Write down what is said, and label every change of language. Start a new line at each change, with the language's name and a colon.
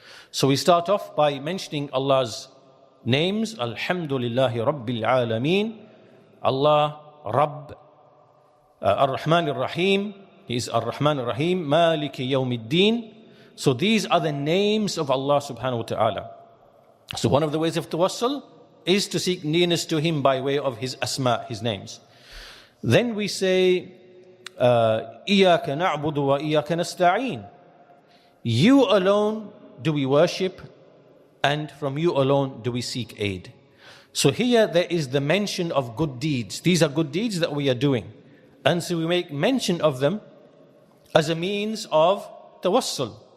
English: So we start off by mentioning Allah's names, Alhamdulillahi Rabbil Alameen, Allah, Rabb, Ar-Rahman Ar-Rahim, He is Ar-Rahman Ar-Rahim, Maliki Yawmiddin, So these are the names of Allah subhanahu wa ta'ala. So one of the ways of tawassul is to seek nearness to Him by way of His asma, His names. Then we say,
Arabic: إِيَّاكَ نَعْبُدُ وَإِيَّاكَ نَسْتَعِينُ.
English: You alone do we worship, and from you alone do we seek aid. So here there is the mention of good deeds. These are good deeds that we are doing. And so we make mention of them as a means of tawassul.